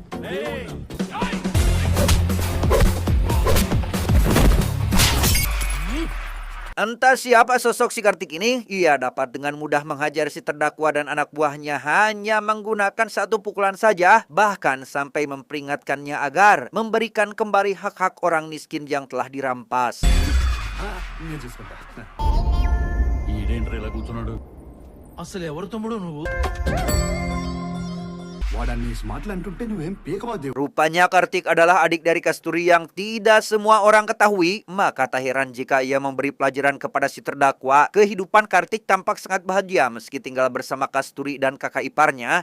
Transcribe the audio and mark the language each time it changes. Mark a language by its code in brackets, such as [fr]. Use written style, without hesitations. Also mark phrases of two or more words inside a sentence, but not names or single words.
[id] entah siapa sosok si Kartik ini, ia dapat dengan mudah menghajar si terdakwa dan anak buahnya hanya menggunakan satu pukulan saja, bahkan sampai memperingatkannya agar memberikan kembali hak-hak orang miskin yang telah dirampas. [te] అసలు ఎవరు తమ్ముడు నువ్వు? [id] Rupanya Kartik adalah adik dari Kasturi yang tidak semua orang ketahui, maka tak heran jika ia memberi pelajaran kepada si terdakwa. Kehidupan Kartik tampak sangat bahagia meski tinggal bersama Kasturi dan kakak iparnya.